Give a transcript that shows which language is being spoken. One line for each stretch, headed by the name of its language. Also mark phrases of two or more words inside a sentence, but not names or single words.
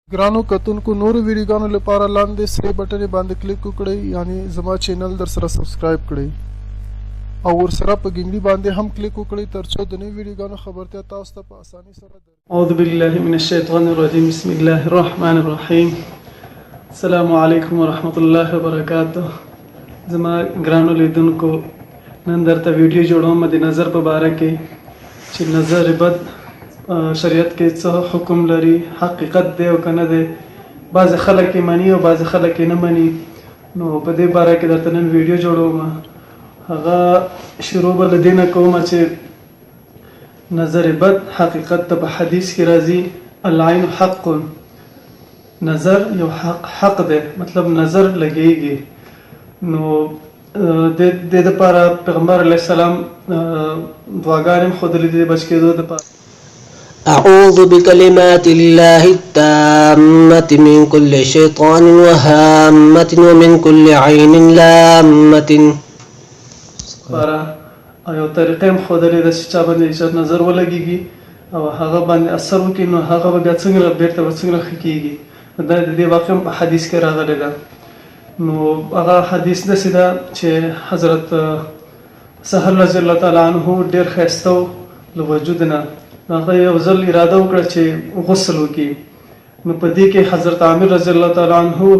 Pashto: ګرانو کتونکو نورو ویډیوګانو لپاره لاندې سره بټن باندې کلیک وکړئ یعنی زما چینل در سره سبسکرایب کړئ او ورسره په ګنګړي باندې هم کلیک وکړئ ترڅو د نوو ویډیوګانو خبرتیا تاسو ته په اسانۍ سره
Arabic: اعوذ بالله من الشیطان الرجیم بسم الله الرحمن الرحیم السلام علیکم ورحمۃ الله وبرکاتہ
Pashto: زما ګرانو لیدونکو نن درته ویډیو جوړوم د نظر په باره کې چې نظر بد شریعت کې څه حکم لري حقیقت دی او کنه دی بعض خلک یې مني او بعض خلک یې نه مني نو په دې باره کې درته نن ویډیو جوړوم هغه شروع به له دې نه کوم چې نظر بد حقیقت ته په حدیث کې راځي
Arabic: العین حق
Pashto: نظر یو حق دی مطلب نظر لګیږي نو د دې لپاره پیغمبر علیه السلام دعاګانې ښودلې دي بچ کېدو لپاره
Arabic: أعوذ بكلمات الله التامة من كل شيطان وهامة ومن كل عين لامة
Pashto: لپاره یو طریقې هم ښودلې ده چې چا باندې چې نظر ولګېږي او هغه باندې اثر وکړي نو هغه به بیا څنګه بیرته به څنګه ښه کېږي دا د دې واقع په حدیث کې راغلی ده نو هغه حدیث داسې ده چې حضرت سهل
Arabic: رضی الله تعالی عنه
Pashto: ډېر ښایسته و له وجود نه هغه یو ځل اراده وکړه چې غسل وکړي نو په دې کې حضرت عامر
Arabic: رضی الله تعالی عنه